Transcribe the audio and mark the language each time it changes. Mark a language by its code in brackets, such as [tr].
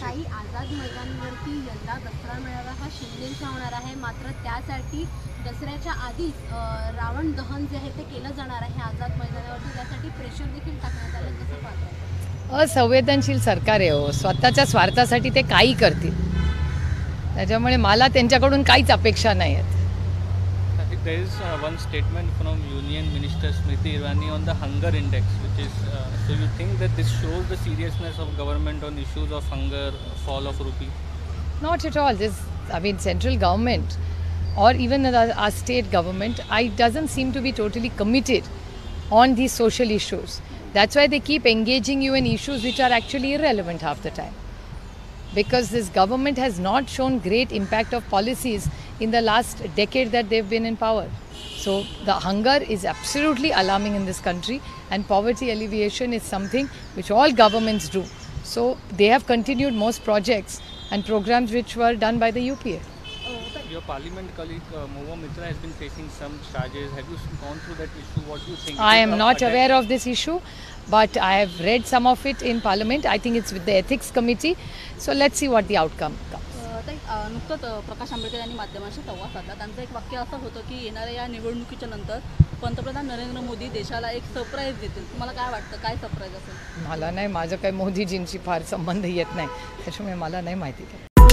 [mr] काही आझाद मैदानावरती यंदा दसरा मेळावा हा शिंदेचा होणार आहे, मात्र त्यासाठी दसऱ्याच्या आधीच रावण दहन जे आहे ते केलं जाणार आहे आझाद मैदानावरती. त्यासाठी प्रेशर देखील टाकण्यात आलं. कसं पाहताय? असंवेदनशील सरकार आहे हो. स्वतःच्या स्वार्थासाठी ते काही करतील. त्याच्यामुळे मला त्यांच्याकडून काहीच अपेक्षा नाही आहेत. [en] there is one statement from Union Minister Smriti Irani on the hunger index, which is so you think that this shows the seriousness of government on issues of hunger, fall of rupee? Not at all. Central government or even our state government, doesn't seem to be totally committed on these social issues. That's why they keep engaging you in issues which are actually irrelevant half the time. Because this government has not shown great impact of policies in the last decade that they've been in power. So the hunger is absolutely alarming in this country, and poverty alleviation is something which all governments do. So they have continued most projects and programs which were done by the UPA. Your parliament colleague Mohua Mitra has been facing some charges. Have you gone through that issue? What do you think? I am not aware of this issue, but I have read some of it in Parliament. I think it's with the Ethics Committee. So let's see what the outcome comes. [mr] नुकतंच प्रकाश आंबेडकर यांनी माध्यमांशी संवाद साधला. त्यांचं एक वाक्य असं होतं की येणाऱ्या या निवडणुकीच्या नंतर पंतप्रधान नरेंद्र मोदी देशाला एक सरप्राईज देतील. तुम्हाला काय वाटतं, काय सरप्राईज असेल? मला नाही, माझं काही मोदीजींशी फार संबंध येत नाही, त्याच्यामुळे मला नाही माहिती.